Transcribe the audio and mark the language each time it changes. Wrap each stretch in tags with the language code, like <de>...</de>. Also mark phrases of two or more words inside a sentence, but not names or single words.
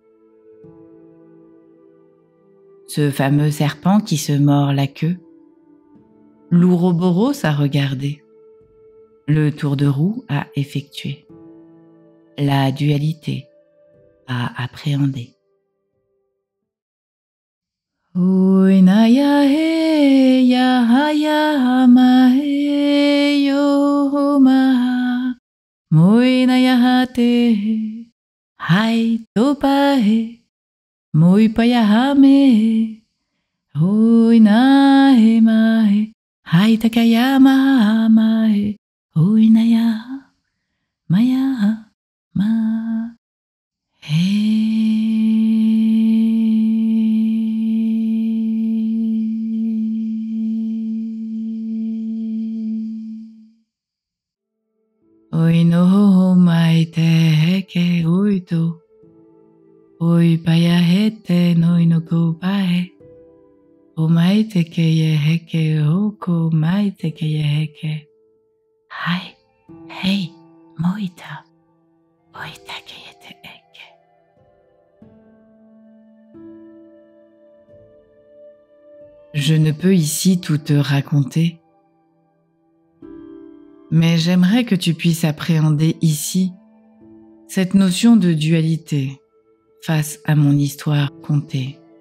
<fr>Ce fameux serpent qui se mord la queue, l'ouroboros à regarder, le tour de roue à effectuer, la dualité à appréhender. Uinaya he ya haya ma he yo ma moinaya hate hai topa he moi paya hame uina he ma he hai takaya ma he uinaya maya ma he. Oi no mai te heke uito, oi paya hete noi no ko pae, o mai te ke ye heke oko mai te ke ye heke, hai, hei, moita, oita ke ye te heke. Je ne peux ici tout te raconter, mais j'aimerais que tu puisses appréhender ici cette notion de dualité face à mon histoire contée.</fr>